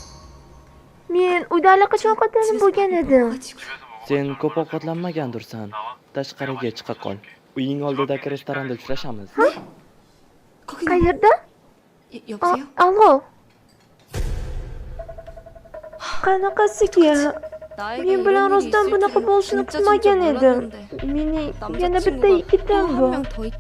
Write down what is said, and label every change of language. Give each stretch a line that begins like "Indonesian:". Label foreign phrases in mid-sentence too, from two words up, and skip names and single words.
Uzbek: Men uyda allaqachon ovqatlanib bo'lgan edim. Sen ko'p ovqatlanmagandursan. Tashqariga chiqa qol. Uying oldidagi restoranda uchrashamiz.
Korean: 거기
Uzbek: Qayerda?
Korean: 여보세요?
Uzbek: Allo. Qanaqasiga?
Korean: 나에게
Uzbek: Men bilan
Korean: 이런 일이
Uzbek: rostdan
Korean: 있을
Uzbek: bunaqa
Korean: 줄은
Uzbek: bo'lishini
Korean: 진짜
Uzbek: kutmagan edim.
Korean: 몰랐는데
Uzbek: Mening yana bitta
Korean: 남자친구가
Uzbek: yigitim
Korean: 또
Uzbek: bor.
Korean: 한 명 더 있다.